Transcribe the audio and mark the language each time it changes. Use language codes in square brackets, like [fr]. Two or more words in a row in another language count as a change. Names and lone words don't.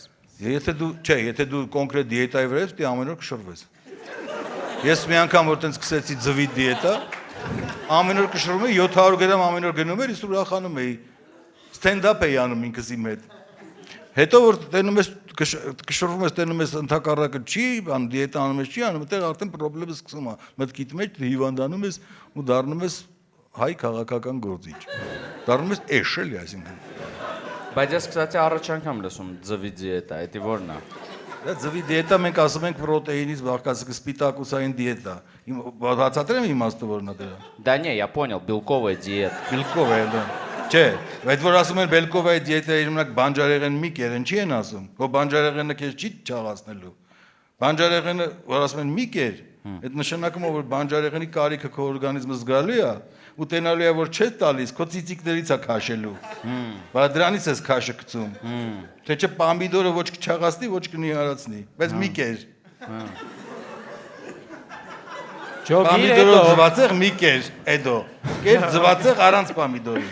[hy] Եթե դու, չէ, եթե դու կոնկրետ դիետայի վրա ես, դու ամեն օր կշռվես։ Ես մի անգամ որ տենց սկսեցի ձվի դիետա, ամեն օր կշռում էի 700 գրամ ամեն օր գնում էր, իսկ ուրախանում էի։ Ստենդափ էի անում ինքս իմ հետ։ Հետո որ տենում ես կշռվում ես, տենում ես ընդհակառակը չի, բան դիետա անում ես, չի անում, այդտեղ արդեն խնդրեմը սկսում է։ Մտքիդ մեջ հիվանդանում ես ու դառնում ես հայ քաղաքական գործիչ։ Դառնում ես էշ էլի, այսինքն։ Բայց ես սկսեցի առաջ անգամ լսում ձվի դիետա, էտի ո՞րն է։ Դա ձվի դիետա մենք ասում ենք պրոտեինից բաղկած սպիտակուսային դիետա։ Բացատրեմ իմաստը որն է դրա։ [ru] Да не, я понял, белковая диета։ [hy] Բելկովая, դա։ Չէ, բայց որ ասում են բելկովայի դիետայի ժամանակ բանջարեղեն մի կերեն, չի են ասում։ Հո բանջարեղենը քեզ չի չաղացնելու։ Բանջարեղենը որ ասում են մի կեր, այդ նշանակում է որ բանջարեղենի կարիքը քո օրգանիզմը զգալու է, ու տենալու է որ չես տալիս, քո ծիծիկներից է քաշելու։ Բայց դրանից ես քաշը գցում։ Թե չէ պամիդորը ոչ կչաղացնի, ոչ կնիհարացնի, բայց մի կեր։ Պամիդորը ձվածեղ մի կեր, էդո։ Կեր ձվածեղ առանց պամիդորի։